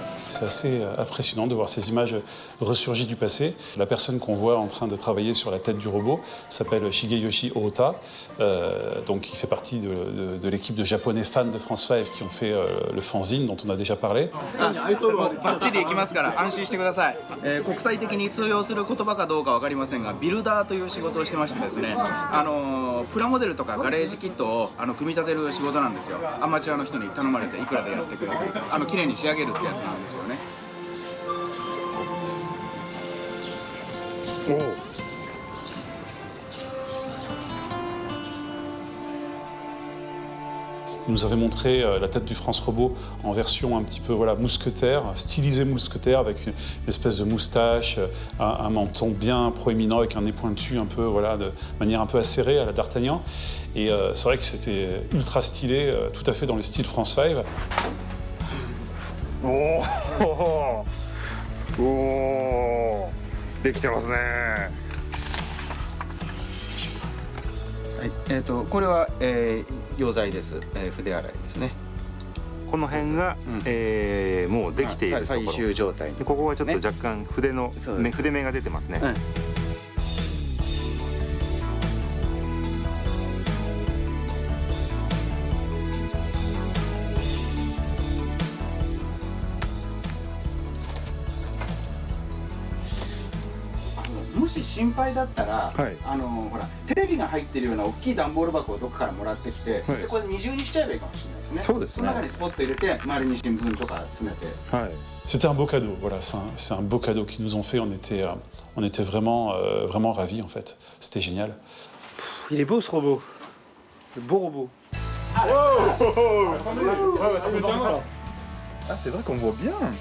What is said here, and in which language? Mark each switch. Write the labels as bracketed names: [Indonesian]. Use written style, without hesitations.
[French] C'est assez impressionnant de voir ces images ressurgies du passé. La personne qu'on voit en train de travailler sur la tête du robot s'appelle Shigeyoshi Ohta. Donc il fait partie de l'équipe de japonais fans de France 5 qui ont fait le fanzine dont on a déjà parlé. [Japanese] バッチリいきますから安心してください。国際的に通用する言葉かどうかわかりませんが、ビルダーという仕事をしてましてですね、プラモデルとかガレージキットを組み立てる仕事なんですよ。アマチュアの人に頼まれていくらでやってください。綺麗に仕上げるってやつなんですよね。 [French] Il nous avait montré la tête du France Robot en version un petit peu mousquetaire, stylisé mousquetaire avec une espèce de moustache, un menton bien proéminent avec un nez pointu un peu de manière un peu acérée à la D'Artagnan. Et c'est vrai que c'était ultra stylé, tout à fait dans le style France 5. [Japanese] Oh, oh, oh, できてますね。はい、これは、溶剤です、筆洗いですね。この辺が、もうできているところ。最終状態。ここはちょっと若干筆目が出てますね。し心配だったら、ほらテレビが入ってるような大きい段ボール箱をどっかからもらってきて、でこれ二重にしちゃえばいいかもしれないですね。そうですね。その中にスポット入れて周りに新聞とか詰めて。 [French] C'était un beau cadeau, voilà, c'est un beau cadeau qu'ils nous ont fait, on était vraiment, vraiment ravis en fait, c'était génial. Il est beau ce robot, le beau robot. Ah, c'est vrai qu'on voit bien.